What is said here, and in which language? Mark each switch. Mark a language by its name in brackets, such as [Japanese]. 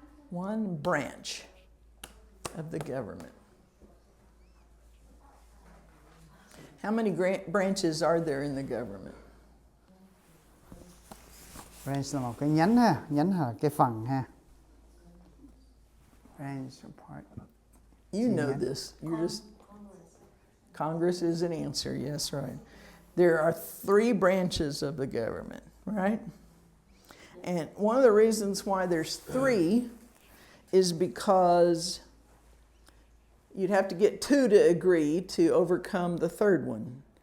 [English] One branch of the government. How many branches are there in the government? [Vietnamese] Branch là một cái nhánh ha, nhánh là cái phần ha. [English] Branch or part. You know this. You're just Congress is an answer. Yes, right. There are 3 branches of the government, right? And one of the reasons why there's 3 is because you'd have to get 2 to agree to overcome the 3rd one.